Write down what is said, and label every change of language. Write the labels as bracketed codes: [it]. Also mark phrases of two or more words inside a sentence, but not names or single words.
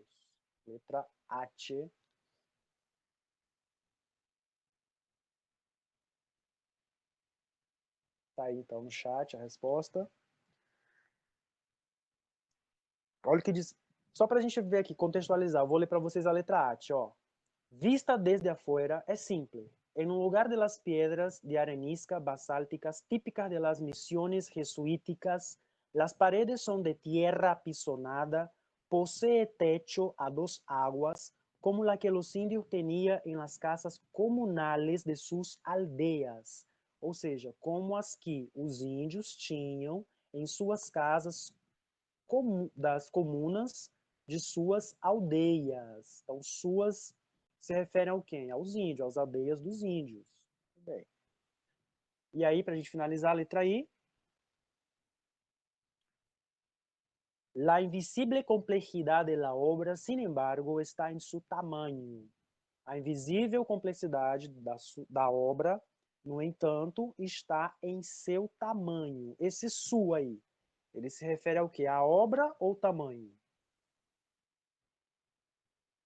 [pt] Letra H. Tá aí então no chat a resposta. Olha o que diz. Só para a gente ver aqui, contextualizar, eu vou ler para vocês a letra H, ó. [es] Vista desde afuera é simple. En un lugar de las piedras de arenisca basálticas típicas de las misiones jesuíticas, las paredes son de tierra apisonada, posee techo a dos aguas, como la que los indios tenían en las casas comunales de sus aldeas. [pt] Ou seja, como as que os índios tinham em suas casas das comunas de suas aldeias. Então, suas se refere ao quem? Aos índios, às aldeias dos índios. Bem. E aí, para a gente finalizar a letra I, [es] la invisible complejidad de la obra, sin embargo, [pt] está em seu tamanho. A invisível complexidade da obra, no entanto, está em seu tamanho. Esse su aí, ele se refere ao quê? A obra ou tamanho?